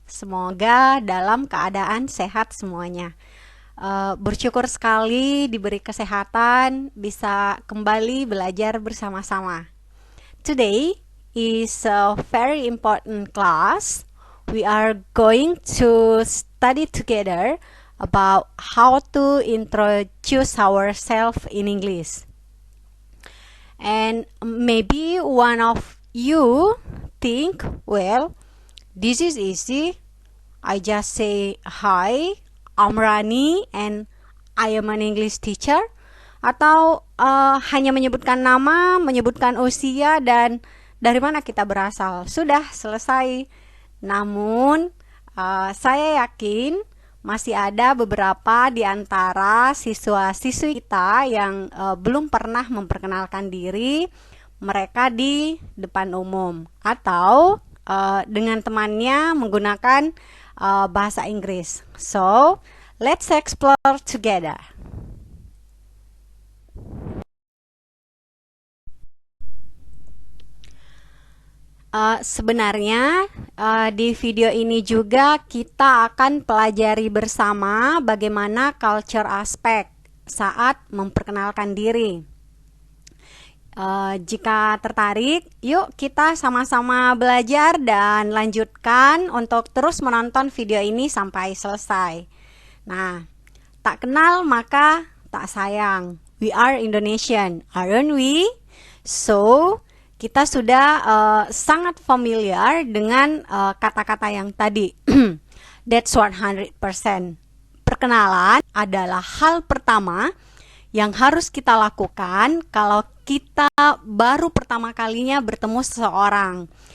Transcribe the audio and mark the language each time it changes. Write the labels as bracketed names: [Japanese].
[Indonesian] Semoga dalam keadaan sehat semuanya. Bersyukur sekali diberi kesehatan, bisa kembali belajar bersama-sama. [English] Today is a very important class. We are going to study together about how to introduce ourselves in English. And maybe one of you think, well, this is easy. I just say, hi, I'm Rani and I am an English teacher. [Indonesian] Atau hanya menyebutkan nama, menyebutkan usia, dan dari mana kita berasal. Sudah selesai. Namun, saya yakin masih ada beberapa di antara siswa-siswi kita yang belum pernah memperkenalkan diri mereka di depan umum atau dengan temannya menggunakan bahasa Inggris. [English] So, let's explore together. [Indonesian] Sebenarnya di video ini juga kita akan pelajari bersama bagaimana culture aspek saat memperkenalkan diri. Jika tertarik, yuk kita sama-sama belajar dan lanjutkan untuk terus menonton video ini sampai selesai. Nah, tak kenal maka tak sayang. [English] We are Indonesian, aren't we? [Indonesian] So, kita sudah sangat familiar dengan kata-kata yang tadi. [English] That's 100%. [Indonesian] Perkenalan adalah hal pertama yang harus kita lakukan kalau kita baru pertama kalinya bertemu seseorang.